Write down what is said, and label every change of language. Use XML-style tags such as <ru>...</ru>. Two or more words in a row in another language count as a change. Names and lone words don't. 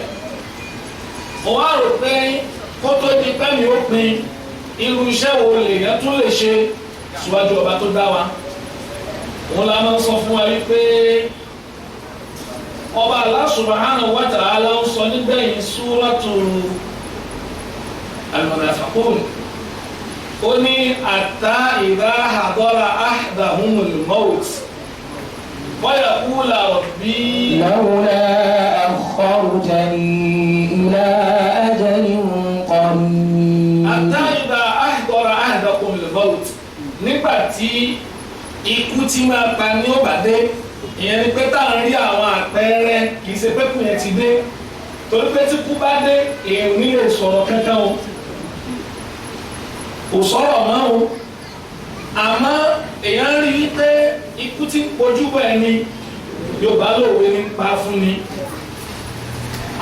<yo>Mo wá rò pé kó tó di pẹ́mi ó pin irú iṣẹ́ wo lèèyàn tún lè ṣe síwájú ọba tó dá wa. Òun la máa ń sọ fún wa wípé ọba Allah</yo> <ar>سبحانه وتعالى</ar> <yo>ń sọ nígbẹ̀yìn Suratul Al-Munafiqun. Ó ní</yo> <ar>حتى إذا حضر أحدهم الموت ويقول رب لولا أخرتني إلى أجل قريب. حتى إذا حضر أحدكم الموت,</ar> <yo>nígbà tí ikú tí máa pa ní ọ̀bàdé, ìyẹn ni pé táwọn rí àwọn àpẹẹrẹ kì í ṣe pé kù yẹn ti dé, torí pé tí kú bá dé èèyàn ò ní lè sọ̀rọ̀ kankan o, kò sọ̀rọ̀ mọ́ o, àmọ́ èèyàn rí i pé ikú tí ń pojú bọ̀ ẹni Yorùbá lòwe ní pa fún ni.</yo>